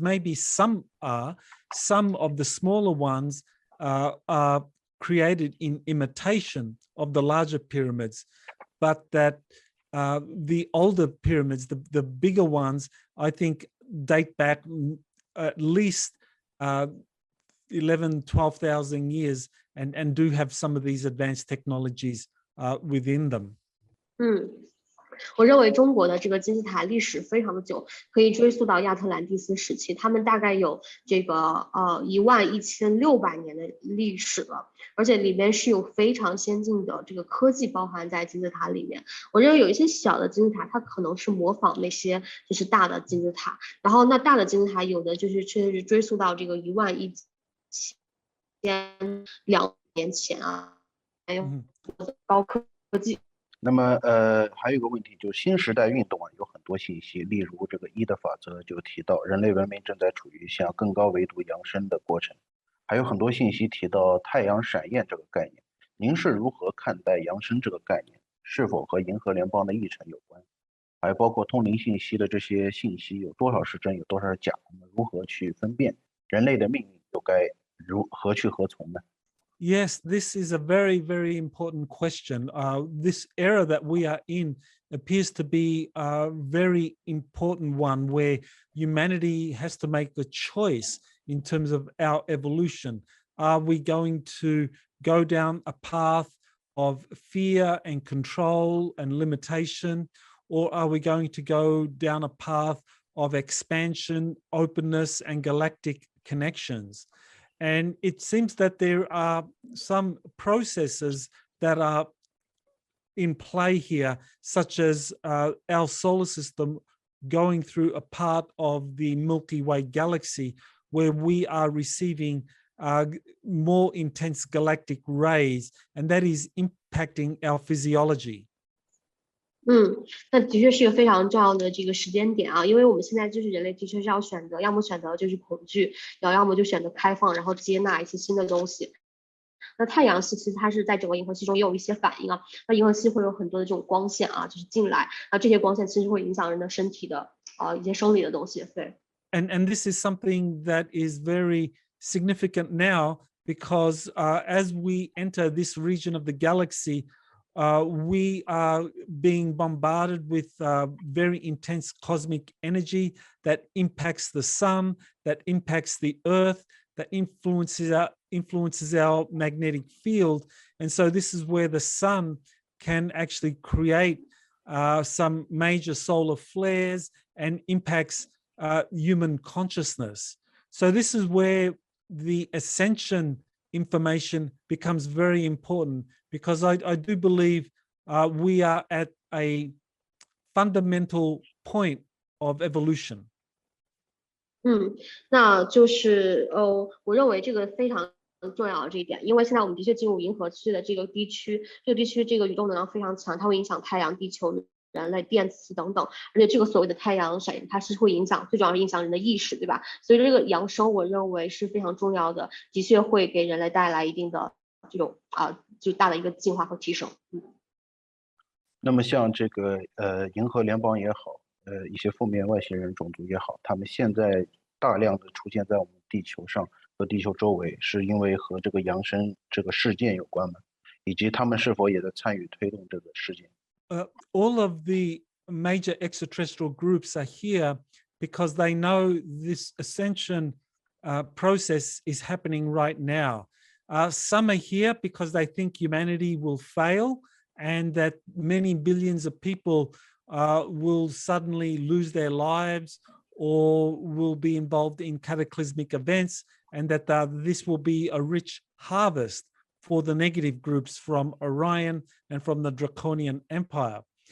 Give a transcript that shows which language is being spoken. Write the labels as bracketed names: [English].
[English] Maybe some are. Some of the smaller ones are created in imitation of the larger pyramids, but that the older pyramids, the bigger ones, I think date back at least 12,000 years, and do have some of these advanced technologies within them. [Chinese] 我认为中国的这个金字塔历史非常的久，可以追溯到亚特兰蒂斯时期，他们大概有这个11600年的历史了，而且里面是有非常先进的这个科技包含在金字塔里面。我认为有一些小的金字塔，它可能是模仿那些就是大的金字塔，然后那大的金字塔有的就是确实是追溯到这个11200年前啊，还有高科技。那么还有一个问题，就是新时代运动啊，有很多信息，例如这个一的法则就提到人类文明正在处于向更高维度扬升的过程，还有很多信息提到太阳闪焰这个概念。您是如何看待扬升这个概念？是否和银河联邦的议程有关？还包括通灵信息的这些信息有多少是真，有多少是假？我们如何去分辨？人类的命运又该何去何从呢？ [English] Yes, this is a very, very important question. This era that we are in appears to be a very important one where humanity has to make a choice in terms of our evolution. Are we going to go down a path of fear and control and limitation, or are we going to go down a path of expansion, openness, and galactic connections? And it seems that there are some processes that are in play here, such as our solar system going through a part of the Milky Way galaxy where we are receiving more intense galactic rays, and that is impacting our physiology. [Chinese] 那的确是一个非常重要的这个时间点啊，因为我们现在就是人类的确是要选择，要么选择就是恐惧，要么就选择开放，然后接纳一些新的东西。那太阳系其实它是在整个银河系中也有一些反应啊，那银河系会有很多的这种光线啊，就是进来，那这些光线其实会影响人的身体的一些生理的东西，对。 [English] And this is something that is very significant now because as we enter this region of the galaxy, we are being bombarded with very intense cosmic energy that impacts the sun, that impacts the earth, that influences our magnetic field. And so this is where the sun can actually create some major solar flares and impacts human consciousness. So this is where the ascension information becomes very important, because I do believe we are at a fundamental point of evolution. [Chinese] 那就是我认为这个非常重要的这一点，因为现在我们的确进入银河系的这个地区，这个地区这个宇宙能量非常强，它会影响太阳、地球、人类、电磁等等，而且这个所谓的太阳闪它是会影响，最主要是影响人的意识，对吧？所以这个扬升我认为是非常重要的，的确会给人类带来一定的这种就大的一个进化和提升。那么像这个银河联邦也好，一些负面外星人种族也好，他们现在大量的出现在我们地球上和地球周围，是因为和这个扬升这个事件有关吗？以及他们是否也在参与推动这个事件 [English] ？All of the major extraterrestrial groups are here because they know this ascension process is happening right now. Some are here because they think humanity will fail and that many billions of people will suddenly lose their lives or will be involved in cataclysmic events, and that this will be a rich harvest for the negative groups from Orion and from the Draconian Empire.